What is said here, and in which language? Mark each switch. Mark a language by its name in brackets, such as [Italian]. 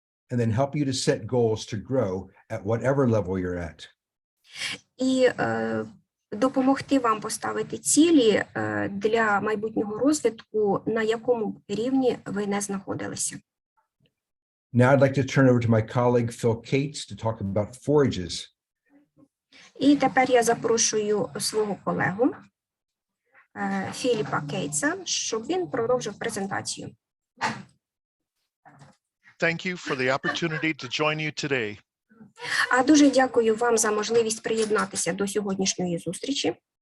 [English] And then help you to set goals to grow at whatever level you're at. [Ukrainian] І допомогти вам поставити цілі для майбутнього розвитку, на якому рівні ви не знаходилися. [English] Now I'd like to turn over to my colleague Phil Cates to talk about forages. [Ukrainian] І тепер я запрошую свого колегу Філіпа Кейтса, щоб він продовжив презентацію. [English] Thank you for the opportunity to join you today. [Ukrainian] Дуже дякую вам за можливість приєднатися до сьогоднішньої зустрічі.